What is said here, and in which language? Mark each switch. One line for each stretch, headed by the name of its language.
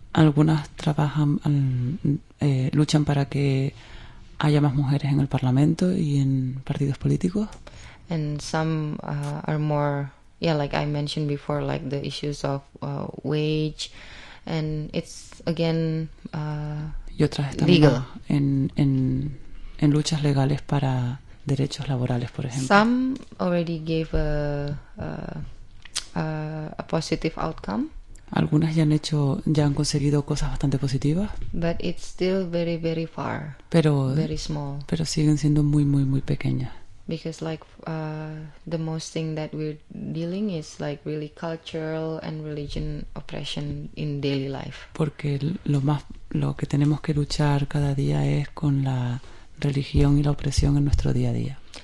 Spanish: Algunas trabajan luchan para que haya más mujeres en el parlamento y en partidos políticos.
English: And some are more. Yeah, like I mentioned before, like the issues of wage, and it's again
Spanish: y otras están legal en luchas legales para derechos laborales, por ejemplo.
English: Some already gave a positive outcome.
Spanish: Algunas ya han hecho, ya han conseguido cosas bastante positivas.
English: But it's still very, very far.
Spanish: Pero,
English: very small.
Spanish: Pero siguen siendo muy, muy, muy pequeñas.
English: Because like the most thing that we're dealing is like really cultural and religion oppression in daily life.
Spanish: Porque lo más, lo que tenemos que luchar cada día es con la religión y la opresión en nuestro día a día.